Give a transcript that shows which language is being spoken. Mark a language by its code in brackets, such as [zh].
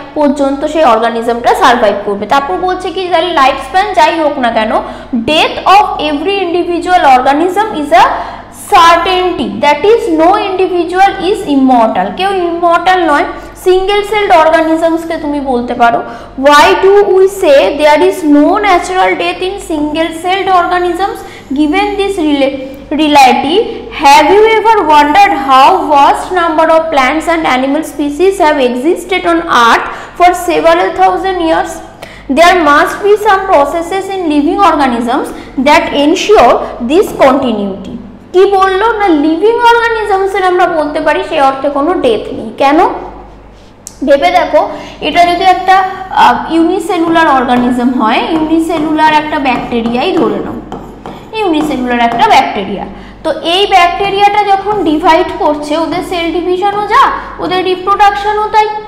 [bn] পর্যন্ত সেই অর্গানিজমটা সার্ভাইভ করবে। তারপর বলছে কি তাহলে লাইফ স্প্যান যাই হোক না কেন, [en] death of every individual organism is a certainty, that is no individual is immortal, [bn] কেউ ইমর্টাল নয়। সিঙ্গেল সেলড অর্গানিজমসকে তুমি বলতে পারো। [en] Why do we say there is no natural death in single celled organisms? Given this reality, have you ever wondered how vast number of plants and animal species have existed on earth for several thousand years? There must be some processes in living organisms that ensure this continuity. [bn] কি বললো না, living organisms এর আমরা বলতে পারি সেই অর্থে কোনো ডেথ নেই। কেন ভেবে দেখো, এটা যদি একটা ইউনিসেলুলার অর্গানিজম হয়, ইউনিসেলুলার একটা ব্যাকটেরিয়াই ধরে নাও, ইউনিসেলুলার একটা ব্যাকটেরিয়া, তো এই ব্যাকটেরিয়াটা যখন ডিভাইড করছে, ওদের সেল ডিভিশনও যা, ওদের রিপ্রোডাকশনও তাই।